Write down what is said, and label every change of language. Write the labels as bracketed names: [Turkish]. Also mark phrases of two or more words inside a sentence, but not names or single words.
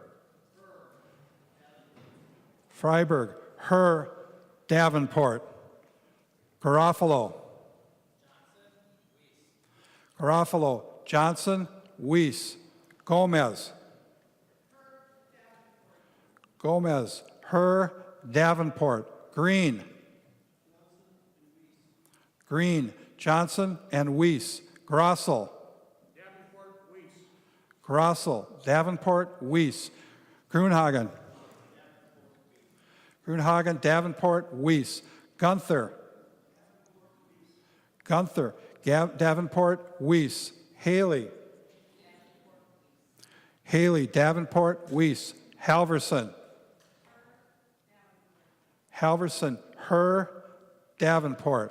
[English] Freiberg, her, Davenport. Garofalo. Garofalo, Johnson, Weiss. Gomez. Gomez, her, Davenport. Green. Green, Johnson and Weiss. Grossel. Grossel, Davenport, Weiss. Grunhagen. Grunhagen, Davenport, Weiss. Gunther. Gunther, Davenport, Weiss. Haley. Haley, Davenport, Weiss. Halverson. Halverson, her, Davenport.